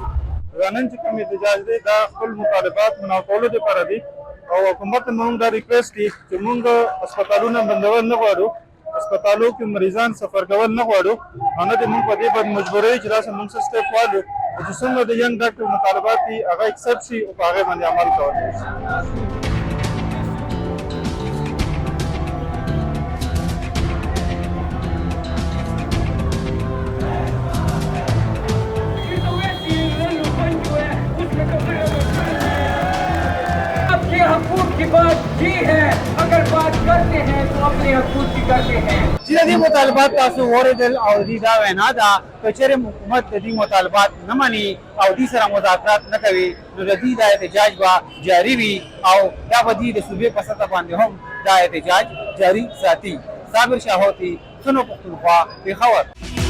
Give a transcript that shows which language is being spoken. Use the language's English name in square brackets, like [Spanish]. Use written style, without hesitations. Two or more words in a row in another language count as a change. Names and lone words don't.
[Pashto] دا نن چې کوم احتجاج دی دا خپل مطالبات منع کولو دپاره دي او حکومت ته موږ دا ریکویسټ دي چې موږ هسپتالونه بندول نه غواړو، هسپتالو کې مریضان سفر کول نه غواړو او نه دې موږ په دې باندې مجبوروي چې داسې موږ څه سټپ والو چې څومره د [English] young doctor [Pashto] مطالبات دي هغه اکسپټ شي او په هغې باندې عمل کولی شي. [Urdu] حقوق کی بات یہ ہے اگر بات کرتے ہیں تو اپنے حقوق کی کرتے ہیں. [Pashto] چې د دې مطالبات تاسو واورېدل او د دې دا وینا ده که چېرې حکومت د دې مطالبات نه مني او دې سره مذاکرات نه کوي نو د دې دا احتجاج به جاري وي او دا به دې د صوبې په سطح باندې هم دا احتجاج جاري ساتي. صابر شاهوتي، سنو پښتونخوا، پېښور.